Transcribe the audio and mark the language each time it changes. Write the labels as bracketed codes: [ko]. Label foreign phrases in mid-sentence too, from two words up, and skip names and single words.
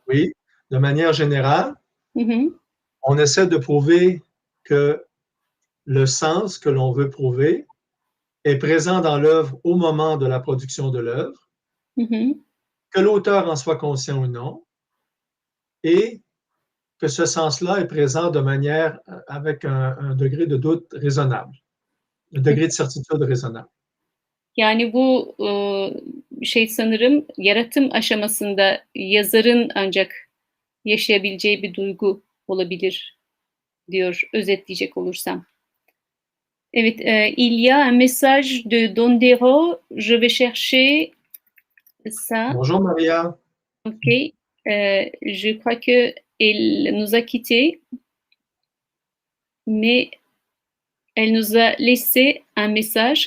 [fr] Oui, de manière générale, on essaie de prouver que le sens que l'on veut prouver est présent dans l'œuvre au moment de la production de l'œuvre, que l'auteur en soit conscient ou non, et que ce sens-là est présent de manière avec un degré de doute raisonnable, un degré de certitude raisonnable. [tr] Yani bu şey sanırım yaratım aşamasında yazarın ancak yaşayabileceği bir duygu olabilir diyor özetleyecek olursam. Evet, [fr] il y a un message de Dondero. Je vais chercher ça. Bonjour Maria. Ok. Je crois que elle nous a quittés, mais elle nous a laissé un message.